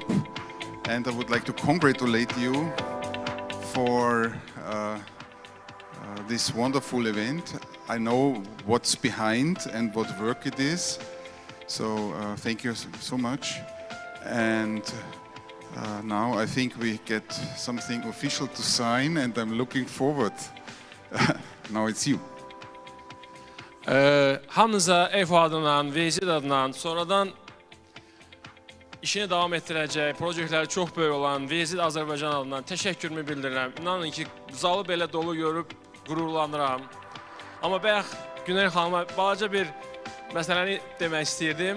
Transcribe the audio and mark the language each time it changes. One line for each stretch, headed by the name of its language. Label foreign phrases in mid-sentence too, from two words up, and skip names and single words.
English: And I would like to congratulate you for this wonderful event. I know what's behind and what work it is. So thank you so much. And now I think we get something official to sign, and I'm looking forward. Now it's you.
Azerbaijani: Hamınıza EFO adından, VieSID adından, sonradan işini davam etdirəcək, proyektləri çox böyük olan VieSID Azərbaycan adından təşəkkürümü bildirirəm. İnanın ki, zalı belə dolu görüb qürurlanıram. Amma bayaq Güney xanıma balaca bir məsələni demək istəyirdim.